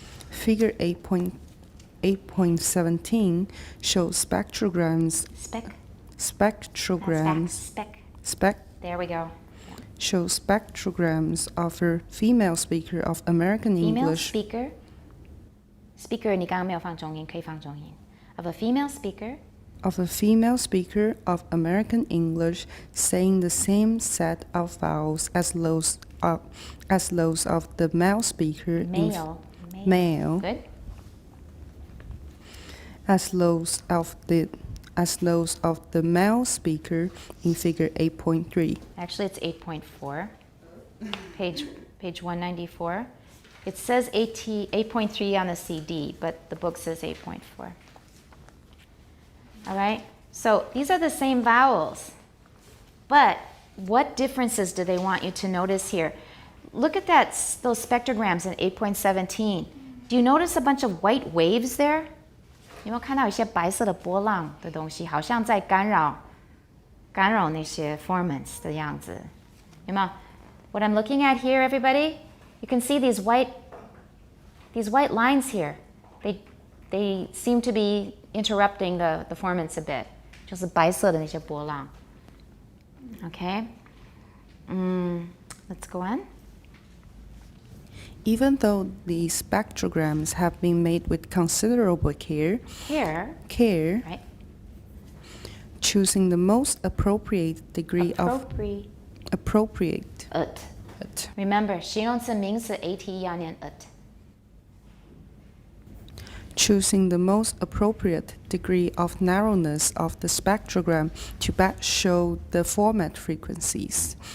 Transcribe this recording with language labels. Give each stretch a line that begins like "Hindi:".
English: Figure 8.17 shows spectrograms. Spectrograms. There we go. Shows spectrograms of a female speaker of American English. Female speaker.
Chinese: Speaker 你刚刚没有放重音，可以放重音。
English: Of a female speaker. Of a female speaker of American English saying the same set of vowels as those of the male speaker. Male. Good. As those of the male speaker in figure 8.3. Actually, it's 8.4. Page 194. It says 8.3 on the CD, but the book says 8.4. All right? So these are the same vowels. But what differences do they want you to notice here? Look at those spectrograms in 8.17. Do you notice a bunch of white waves there?
Chinese: 有没有看到一些白色的波浪的东西，好像在干扰那些 formants 的样子？有没有？
English: What I'm looking at here, everybody, you can see these white lines here. They seem to be interrupting the formants a bit.
Chinese: 就是白色的那些波浪。Okay.
English: Let's go on. Even though these spectrograms have been made with considerable care, Right. choosing the most appropriate degree of appropriate.
Chinese: Remember, 形容词名词 at 要念 at.
English: Choosing the most appropriate degree of narrowness of the spectrogram to best show the format frequencies.